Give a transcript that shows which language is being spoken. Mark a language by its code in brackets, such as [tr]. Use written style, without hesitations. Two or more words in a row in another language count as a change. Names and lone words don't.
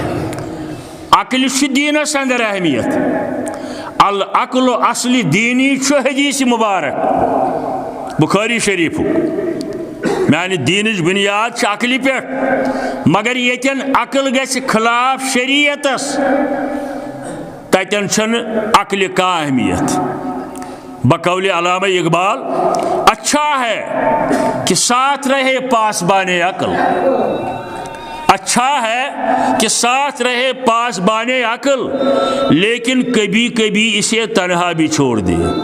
[ks] عقل دینس اندر اہمیت العقل اصلی دینی چھ حدیث مبارک بخاری شریف میانہ دینچ بنیاد عقلی پہ مگر یتن عقل گژھِ خلاف شریعتس تتن چھن عقل کا اہمیت [ur] بقول علامہ اقبال اچھا ہے کہ ساتھ رہے پاسبان عقل اچھا ہے کہ ساتھ رہے پاسبان عقل لیکن کبھی کبھی اسے تنہا بھی چھوڑ دے